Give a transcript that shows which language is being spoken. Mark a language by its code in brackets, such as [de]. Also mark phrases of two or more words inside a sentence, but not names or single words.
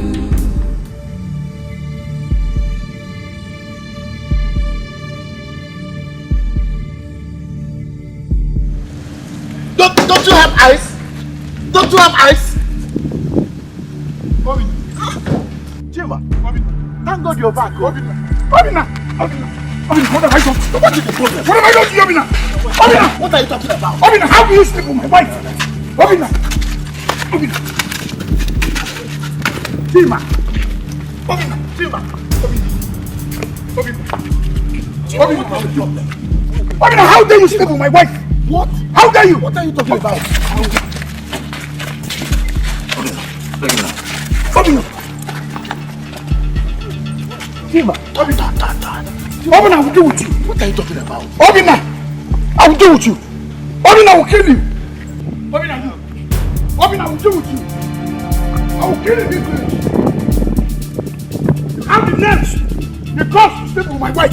[en] Don't you have eyes? Don't you have eyes? Obina. Chima. Obina. Thank God you're back. Obina. Obina. Obina. Obina, what have I done? What is the problem? What have I done to you, Obina? Obina. What are you talking about? Obina, how do you sleep with my wife? Obina. Obina. Chima. Obina. Chima. Obina. Obina. Obina. Obina, how dare you sleep with my wife? What? How dare you? What are you talking about? Obina! Chima! Obina! Obina, I will deal with you! What are you talking about? Obina! I will deal with you! Obina, I will kill you! Obina, you! Obina, I will deal with you! I will kill you in this village! You have the nerves because you sleep with my wife!